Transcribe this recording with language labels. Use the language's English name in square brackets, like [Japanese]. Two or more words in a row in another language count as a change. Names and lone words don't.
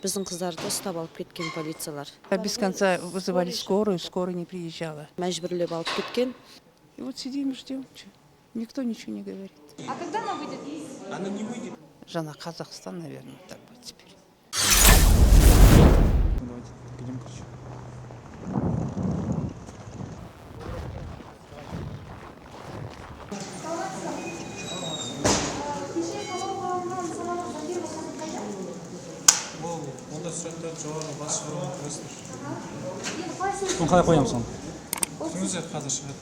[Kazakh] біздің қыздарды ұстап алып кеткен полициялар. [Russian] Без конца вызывали скорую, скорая не приезжала. [Kazakh] Мәжбүрлеп алып кеткен. [Russian] И вот сидим и ждем. Никто ничего не говорит. А когда она выйдет? Она не выйдет. Жена Казахстан, наверное, так будет теперь. Давайте пойдем, короче. [Kazakh] Онда сұрақтар жоғары бас шығаруға тұрасыздар. Оны қалай қоямыз оны? Өзі қазір шығады.